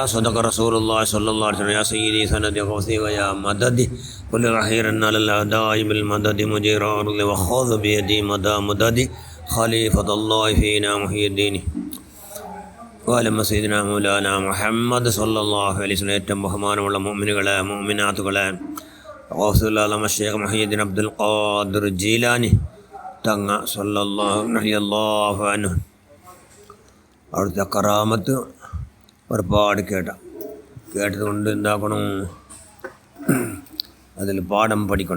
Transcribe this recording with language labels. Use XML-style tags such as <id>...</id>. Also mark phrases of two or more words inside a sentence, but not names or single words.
<ar>صدق رسول الله صلى الله عليه وسلم. يا سيدي سند غوثي ويا مددي كل رحير على الأعداء بالمدد مجير أرض وخذ بيدي مدى مددي خليفة الله فينا محيي الدين. وعلى سيدنا مولانا محمد صلى الله عليه وسلم.</ar> <ml>ഏറ്റവും ബഹുമാനമുള്ള മുഅ്മിനുകളെ മുഅ്മിനാത്തുകളെ, ഗൗസുൽ ഷേഖ് മുഹയ്യിദ്ദീൻ അബ്ദുൽ ഖാദിർ ജീലാനി തങ്ങ</ml> <ar>رضي الله عنه</ar> <ml>അവിടുത്തെ കറാമത്ത് ഒരുപാട് കേട്ടതുകൊണ്ട് എന്താക്കണം, അതിൽ പാഠം പഠിക്കണം.</ml>